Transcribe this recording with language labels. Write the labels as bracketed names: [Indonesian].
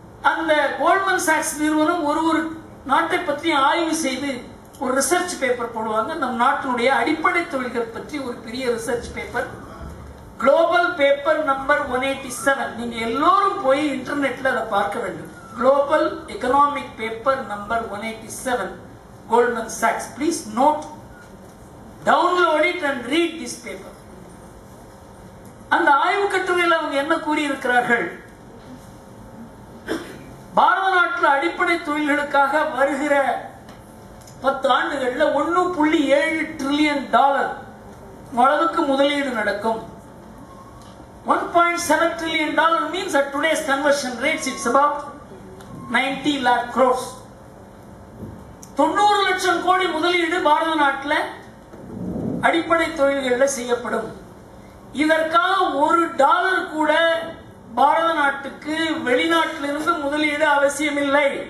[Tamil] அந்த Goldman socks நிறுவனம் ஒரு நாட்டை பற்றி ஆய்வு செய்து ஒரு ரிசர்ச் பேப்பர் போடுவாங்க. நம் நாட்டினுடைய அடிப்படை தொழில்கள் பற்றி ஒரு பெரிய research paper. Global paper number 187. நீங்க எல்லோரும் போய் இன்டர்நெட்ல அதை பார்க்க வேண்டும். Global economic paper number 187, Goldman Sachs. [English] Please note, download it and read this paper. [Tamil] அந்த ஆய்வு கட்டுரையில் அவங்க என்ன கூறியிருக்கிறார்கள்? பாரத நாட்டில் அடிப்படை தொழில்களுக்காக வருகிற 10 ஆண்டுகள்ல $1.7 trillion அளவுக்கு முதலீடு நடக்கும். [English] $1.7 trillion means at today's conversion rates it's about 90 lakh crores. [Tamil] 90 லட்சம் கோடி முதலீடு பாரத நாட்டில் அடிப்படை தொழில்களில் செய்யப்படும். இதற்காக $1 கூட பாரத நாட்டுக்கு வெளிநாட்டிலிருந்து முதலீடு அவசியமில்லை.